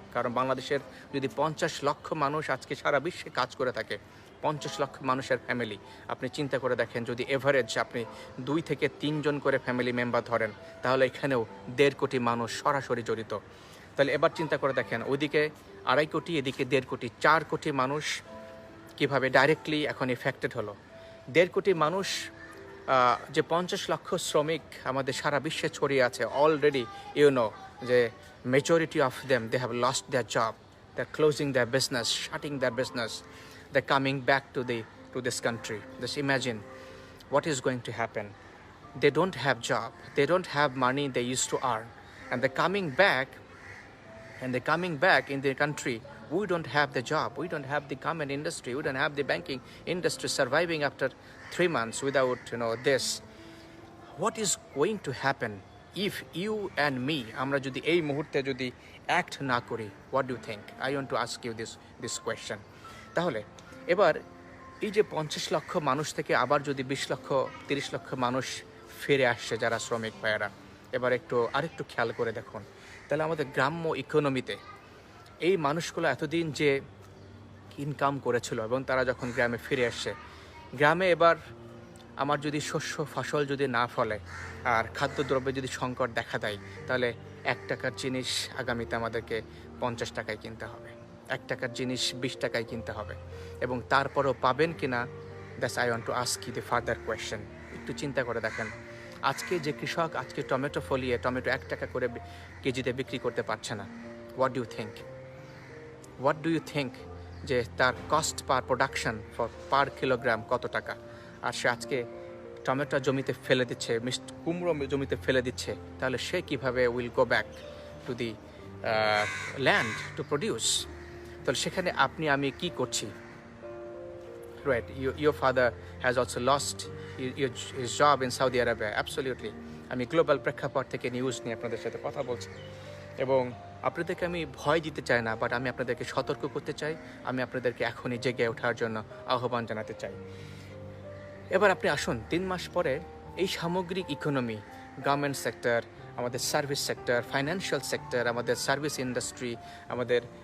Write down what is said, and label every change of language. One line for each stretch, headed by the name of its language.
Bangla: কারণ বাংলাদেশের যদি 50 লক্ষ মানুষ আজকে সারা বিশ্বে কাজ করে থাকে, 50 লক্ষ মানুষের ফ্যামিলি, আপনি চিন্তা করে দেখেন, যদি এভারেজ আপনি 2 থেকে 3 জন করে ফ্যামিলি মেম্বার ধরেন, তাহলে এখানেও 1.5 কোটি মানুষ সরাসরি জড়িত। তাহলে এবার চিন্তা করে দেখেন, ওইদিকে 2.5 কোটি, এদিকে 1.5 কোটি, 4 কোটি মানুষ কিভাবে ডাইরেক্টলি এখন এফেক্টেড হলো। 1.5 কোটি মানুষ, যে 50 লক্ষ শ্রমিক আমাদের সারা বিশ্বে ছড়িয়ে আছে অলরেডি, যে
English: majority of them, they have lost their job, they're closing their business, shutting their business, they're coming back to this country. Just imagine what is going to happen. They don't have job, they don't have money they used to earn, and they're coming back in their country. We don't have the job, we don't have the garment industry, we don't have the banking industry surviving after 3 months without this. What is going to happen if you and me,
Bangla: আমরা যদি এই মুহূর্তে যদি act না করি?
English: what do you think? I want to ask you this question.
Bangla: তাহলে এবার এই যে 50 লক্ষ মানুষ থেকে আবার যদি 20 লক্ষ 30 লক্ষ মানুষ ফিরে আসছে যারা শ্রমিক ভাইয়েরা, এবার আরেকটু খেয়াল করে দেখুন, তাহলে আমাদের গ্রাম্য ইকোনমিতে এই মানুষগুলো এতদিন যে ইনকাম করেছিল এবং তারা যখন গ্রামে ফিরে আসছে, গ্রামে এবার আমার যদি শস্য ফসল যদি না ফলে আর খাদ্যদ্রব্যে যদি সংকট দেখা দেয়, তাহলে 1 টাকার জিনিস আগামীতে আমাদেরকে 50 টাকায় কিনতে হবে, 1 টাকার জিনিস 20 টাকায় কিনতে হবে। এবং তারপরও পাবেন কিনা,
English: That's I want to ask you the further question.
Bangla: একটু চিন্তা করে দেখেন, আজকে যে কৃষক আজকে টমেটো ফলিয়ে টমেটো 1 টাকা করে কেজিতে বিক্রি করতে পারছে না,
English: what do you think
Bangla: যে তার কস্ট পার প্রোডাকশন পার কিলোগ্রাম কত টাকা? আর সে আজকে টমেটো জমিতে ফেলে দিচ্ছে, কুমড়ো জমিতে ফেলে দিচ্ছে, তাহলে সে কীভাবে
English: Will go back to the land to produce?
Bangla: তাহলে সেখানে আমি কি করছি?
English: Right, your father has also lost his job in Saudi Arabia. Absolutely.
Bangla: আমি গ্লোবাল প্রেক্ষাপট থেকে নিউজ নিয়ে আপনাদের সাথে কথা বলছি এবং আপনাদেরকে আমি ভয় দিতে চাই না, বাট আমি আপনাদেরকে সতর্ক করতে চাই, আমি আপনাদেরকে এখনই জেগে ওঠার জন্য আহ্বান জানাতে চাই। এবার আপনি আসুন, 3 মাস পরে এই সামগ্রিক ইকোনমি, গার্মেন্ট সেক্টর, আমাদের সার্ভিস সেক্টর, ফাইন্যান্সিয়াল সেক্টর, আমাদের সার্ভিস ইন্ডাস্ট্রি, আমাদের